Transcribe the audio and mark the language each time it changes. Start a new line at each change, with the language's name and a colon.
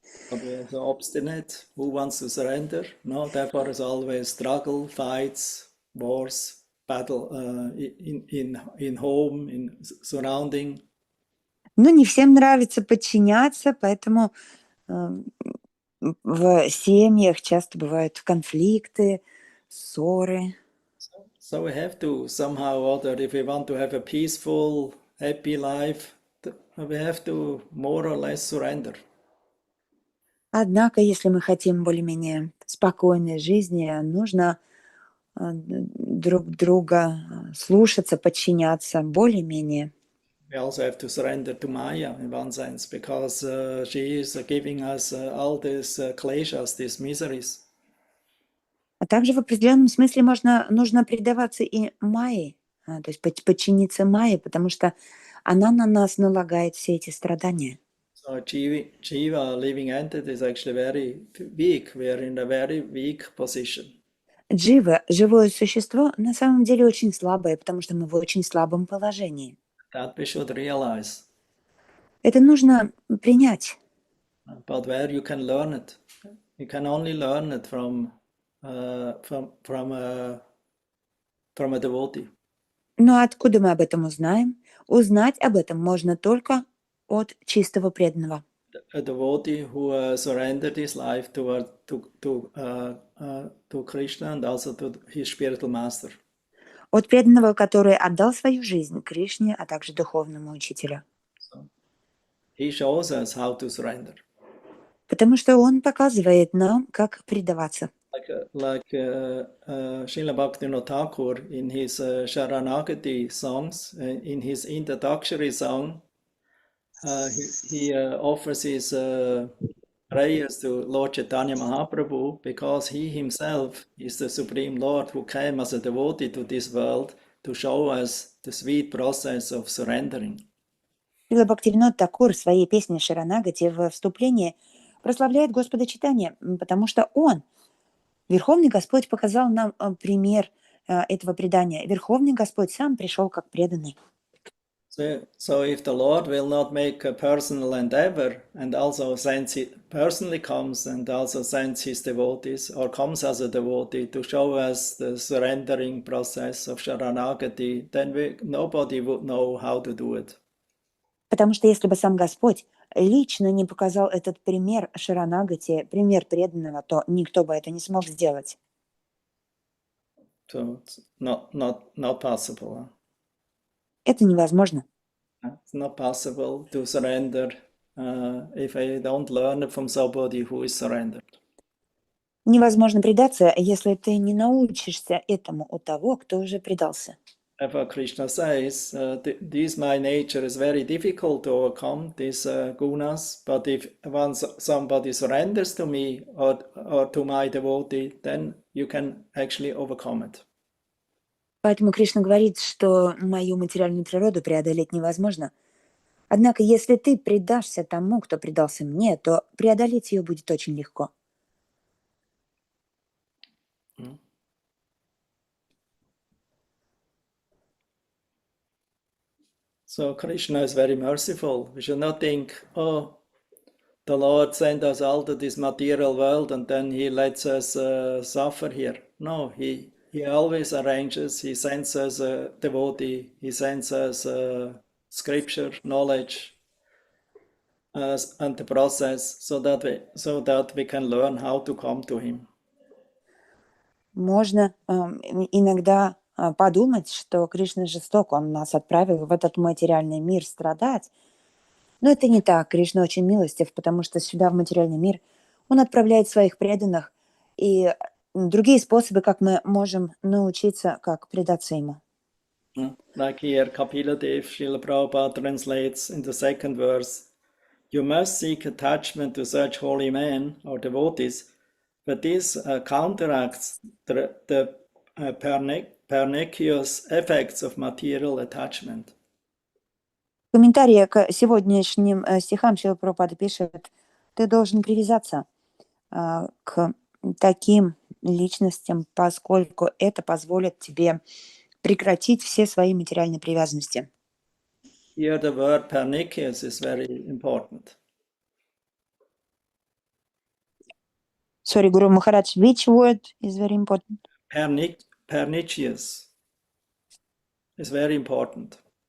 English: So obstinate, who wants to surrender? No, therefore there's always struggle, fights, wars, battle in home, in surrounding.
Russian: Ну, не всем нравится подчиняться, поэтому в семьях часто бывают конфликты, ссоры.
English: So we have to somehow or other, if we want to have a peaceful, happy life, we have to more or less surrender.
Russian: Однако, если мы хотим более-менее спокойной жизни, нужно друг друга слушаться, подчиняться более-менее.
English: We also have to surrender to Maya in one sense, because she is giving us all these kleshas, these miseries.
Russian: А также в определенном смысле нужно предаваться и Майе, то есть подчиниться Майе, потому что она на нас налагает все эти страдания.
English: So Jiva, living entity, is actually very weak. We are in a very weak position.
Russian: Джива, живое существо, на самом деле очень слабое, потому что мы в очень слабом положении.
English: That we should realize.
Russian: Это нужно принять.
English: But where you can learn it, you can only learn it from a devotee.
Russian: Но откуда мы об этом узнаем? Узнать об этом можно только от чистого преданного.
English: A devotee who surrendered his life to Krishna and also to his spiritual master.
Russian: От преданного, который отдал свою жизнь Кришне, а также духовному учителю.
English: So he shows us how to surrender.
Russian: Потому что он показывает нам, как предаваться.
English: Like Srila Bhaktivinoda Thakur in his Sharanagati songs, in his introductory song, he offers his prayers to Lord Chaitanya Mahaprabhu, because he himself is the Supreme Lord who came as a devotee to this world to show us the sweet process of surrendering.
Russian: Шрила Бхактивинода Такур в своей песне Шаранагати в вступлении прославляет Господа Чайтанья, потому что он, Верховный Господь, показал нам пример этого предания. Верховный Господь сам пришел как преданный.
English: So if the Lord will not make a personal endeavor and also personally comes and also sends his devotees or comes as a devotee to show us the surrendering process of Sharanagati, then nobody would know how to do it.
Russian: Потому что если бы сам Господь лично не показал этот пример Шаранагати, пример преданного, то никто бы это не смог сделать.
English: So it's not possible.
Russian: Это невозможно.
English: It's not possible to surrender if I don't learn it from somebody who is surrendered.
Russian: Невозможно предаться, если ты не научишься этому у того, кто уже предался.
English: Therefore, Krishna says, this my nature is very difficult to overcome, these gunas, but if once somebody surrenders to me or to my devotee, then you can actually overcome it.
Russian: Поэтому Кришна говорит, что мою материальную природу преодолеть невозможно. Однако, если ты предашься тому, кто предался мне, то преодолеть ее будет очень легко.
English: So Krishna is very merciful. We should not think, oh, the Lord sent us all to this material world and then he lets us suffer here. No, he always arranges, he sends us a devotee, he sends us scripture, knowledge, and the process so that we can learn how to come to him.
Russian: Можно иногда подумать, что Кришна жесток, он нас отправил в этот материальный мир страдать. Но это не так. Кришна очень милостив, потому что сюда, в материальный мир, он отправляет своих преданных и другие способы, как мы можем научиться, как предаться ему.
English: Like here, Kapila Dev, Srila Prabhupada translates in the second verse, you must seek attachment to such holy men or devotees, but this counteracts the pernicious effects of material attachment.
Russian: В комментарии к сегодняшним стихам Шрила Прабхупада пишет, ты должен привязаться к таким личностям, поскольку это позволит тебе прекратить все свои материальные привязанности.
English: Here the word pernicious is very important. Sorry, Guru Maharaj, which word is very important? Pernicious is very important.